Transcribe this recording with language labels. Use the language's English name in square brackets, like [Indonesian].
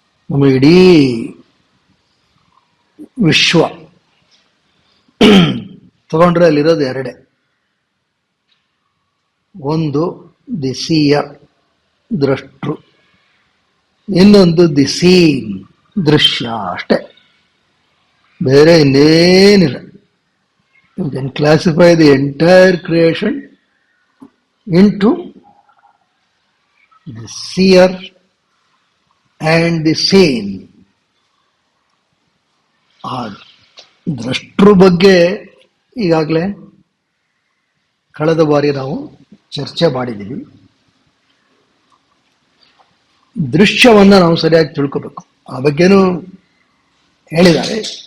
[Kannada] ನಮ್ಮ ಇಡೀ ವಿಶ್ವ ತಗೊಂಡ್ರೆ ಅಲ್ಲಿರೋದು ಎರಡೇ. ಒಂದು ದಿ ಸೀಯರ್, ದ್ರಷ್ಟೃ, ಇನ್ನೊಂದು ದಿ ಸೀನ್, ದೃಶ್ಯ. ಅಷ್ಟೇ, ಬೇರೆ ಇನ್ನೇನಿಲ್ಲ. [English] You can classify the entire creation into the seer and the seen. [Kannada] ಆ ದ್ರಷ್ಟೃ ಬಗ್ಗೆ ಈಗಾಗಲೇ ಕಳೆದ ಬಾರಿ ನಾವು ಚರ್ಚೆ ಮಾಡಿದ್ದೀವಿ. ದೃಶ್ಯವನ್ನ ನಾವು ಸರಿಯಾಗಿ ತಿಳ್ಕೋಬೇಕು. ಆ ಬಗ್ಗೆನೂ ಹೇಳಿದ್ದಾರೆ.